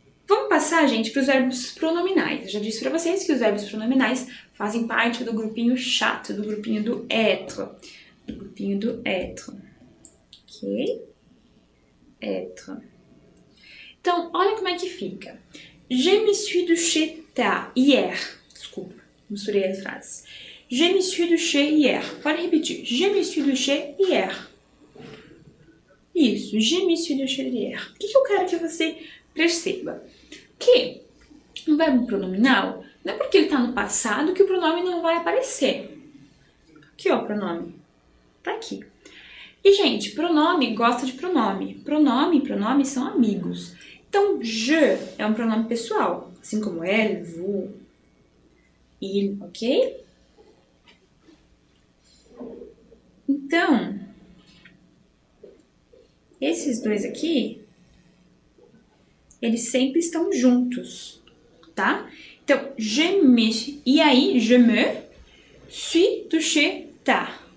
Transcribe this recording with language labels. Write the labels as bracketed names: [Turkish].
[Portuguese] Vamos passar, gente, para os verbos pronominais. Eu já disse para vocês que os verbos pronominais fazem parte do grupinho chato, do grupinho do être. Do grupinho do être. Ok? Être. Então, olha como é que fica. [French] Je me suis douché tard, hier. [Portuguese] Desculpa, misturei as frases. [French] Je me suis douché hier. [Portuguese] Pode repetir. [French] Je me suis douché hier. [Portuguese] Isso, [French] je me suis douché hier. [Portuguese] O que eu quero que você perceba? Que um verbo pronominal, não é porque ele está no passado que o pronome não vai aparecer. Aqui, ó, o pronome. Tá aqui. E, gente, pronome gosta de pronome. Pronome e pronome são amigos. Então, je é um pronome pessoal, assim como elle, vous, il, ok? Então, esses dois aqui, eles sempre estão juntos, tá? Então, [French] je me... [Portuguese] E aí, [French] je me suis douché tard.